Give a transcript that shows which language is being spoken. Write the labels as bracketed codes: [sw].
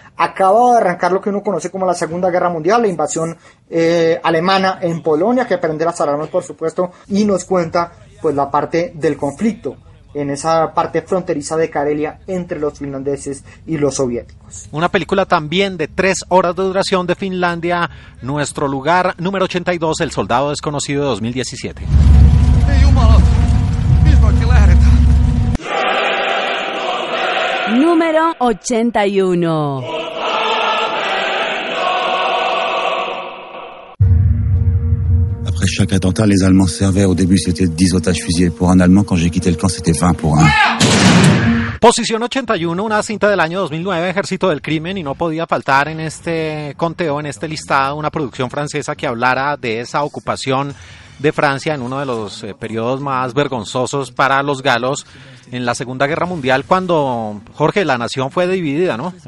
[es] Acaba de arrancar lo que uno conoce como la Segunda Guerra Mundial, la invasión alemana en Polonia, que prende las alarmas, por supuesto, y nos cuenta pues la parte del conflicto en esa parte fronteriza de Karelia entre los finlandeses y los soviéticos. Una película también de 3 horas de duración de Finlandia, nuestro lugar número 82, El Soldado Desconocido de 2017. [fi] Ei jumalat, mistä oikein lähdetään? [es] Número 81. [fr] Après chaque attentat, les Allemands servaient. Au début, c'était 10 otages fusillés pour un Allemand. Quand j'ai quitté le camp, c'était 20 pour un. [es] Posición 81, una cinta del año 2009, Ejército del Crimen, y no podía faltar en este conteo, en este listado, una producción francesa que hablara de esa ocupación de Francia en uno de los periodos más vergonzosos para los galos en la Segunda Guerra Mundial, cuando, Jorge, la nación fue dividida, ¿no?